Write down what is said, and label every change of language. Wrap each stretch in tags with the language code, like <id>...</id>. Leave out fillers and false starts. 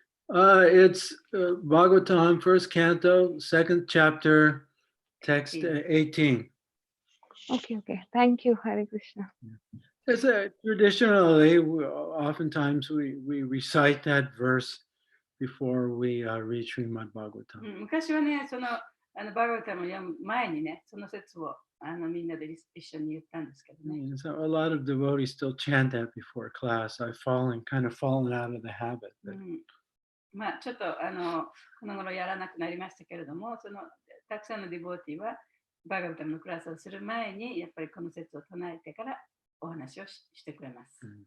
<en>It's Bhagavatam, first canto, second chapter, text 18. Okay. Thank you, Hare Krishna. It's traditionally, oftentimes we recite that verse before we read Srimad Bhagavatam.</en> <ja>昔はね、そのバガバタムを読む前にね、その説をみんなで一緒に言ったんですけどね。</ja> <en>So a lot of devotees still chant that before class. I've kind of fallen out of the habit.</en> <ja>まあちょっとこの頃やらなくなりましたけれども、そのたくさんのディボーティーはバガバタムのクラスをする前にやっぱりこの説を唱えてからお話をしてくれます。</ja>